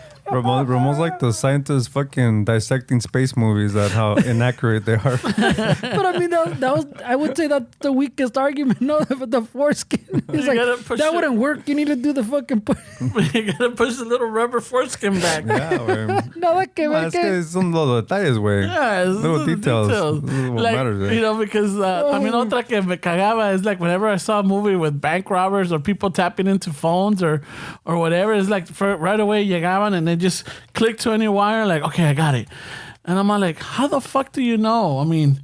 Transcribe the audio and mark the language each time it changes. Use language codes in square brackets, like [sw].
[en] Ramon's like the scientist fucking dissecting space movies at how inaccurate they are. But I mean, that was I would say that's the weakest argument. No, but the foreskin. It's like, that wouldn't work. You need to do the fucking push. You gotta push the little rubber foreskin back. Yeah, güey. No, [es] Es que son los detalles, güey. [en] Yeah, it's little details. This is what like, matters, you know, because [es] también otra que me cagaba [en] is like whenever I saw a movie with bank robbers or people tapping into phones or whatever, it's like right away [es] llegaban [en] and they just click to any wire, like, okay, I got it. And I'm like, how the fuck do you know? I mean,